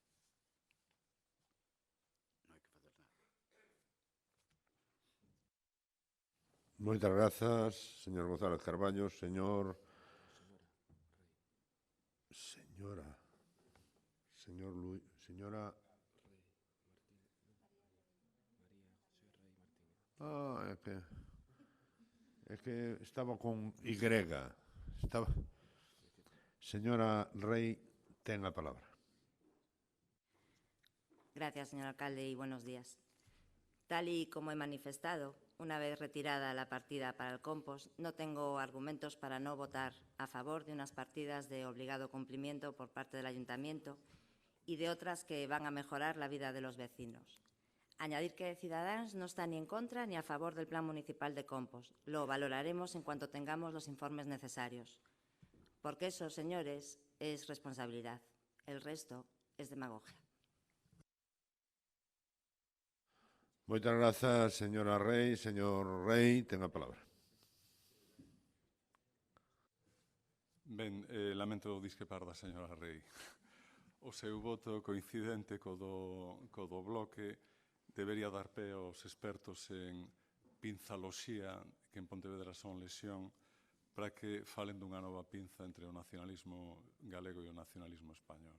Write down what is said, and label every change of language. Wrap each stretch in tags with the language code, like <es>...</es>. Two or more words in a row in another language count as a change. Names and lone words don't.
<gl>Moitas grazas, señor González Carballo. Señora é que estaba con Y. Señora Rey, ten a palabra.</gl> <es>Gracias, señor alcalde, y buenos días. Tal y como he manifestado, una vez retirada la partida para el compost, no tengo argumentos para no votar a favor de unas partidas de obligado cumplimiento por parte del Ayuntamiento y de otras que van a mejorar la vida de los vecinos. Añadir que Ciudadanos no está ni en contra ni a favor del Plan Municipal de Compost. Lo valoraremos en cuanto tengamos los informes necesarios. Porque eso, señores, es responsabilidad. El resto es demagogia.</es> <gl>Moitas grazas, señora Rey. Señor Rey, ten a palabra. Ben, lamento discrepar da señora Rey. O seu voto coincidente co do bloque debería dar pé aos expertos en pinzaloxía, que en Pontevedra son lesión, para que falen dunha nova pinza entre o nacionalismo galego e o nacionalismo español.</gl>